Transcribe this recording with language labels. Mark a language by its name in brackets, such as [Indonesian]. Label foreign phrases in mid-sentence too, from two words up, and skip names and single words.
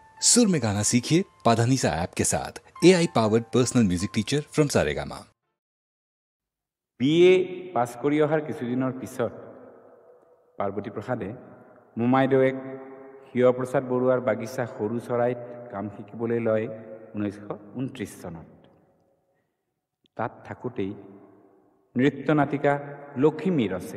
[Hindi] सुर में गाना सीखिए पाधानीसा ऐप के साथ। [English] AI powered personal music teacher from [Hindi] सारेगामा। [Assamese] BA পাছ কৰি অহাৰ কিছুদিনৰ পিছত পাৰ্বতী প্ৰসাদে মোমাইদেউক হিয়প্ৰসাদ বৰুৱাৰ বাগিচা সৰু চৰাইত কাম শিকিবলৈ লয় 1929 চনত। তাত থাকোঁতেই নৃত্য নাটিকা লখিমী ৰচে।